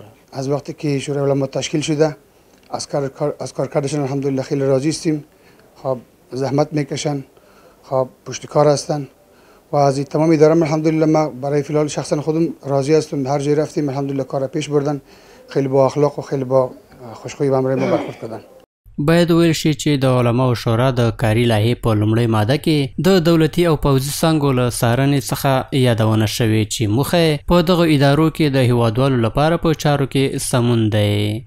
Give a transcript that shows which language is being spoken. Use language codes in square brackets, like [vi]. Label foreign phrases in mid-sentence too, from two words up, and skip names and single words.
[fa] از وقتی که شورای علما تشکیل شده از کارکردشان الحمدلله خیلی راضی هستیم. خب زحمت میکشن، خب پشتکار هستن و از تمام اداره الحمدلله ما برای فیلال شخصا خودم راضی هستم. هر جای رفتیم الحمدلله کار پیش بردن، خیلی با اخلاق و خیلی با خوشخویی به امر ما برخورد کردن. [ps] باید ویل شي چې د علماو شورا د کاري لایحې په لومړۍ ماده کې د دولتي او پوځي څانګو له څارنې څخه یادونه شوې چې موخه په دغو ادارو کې د هیوادوالو لپاره په چارو کې سمون دی.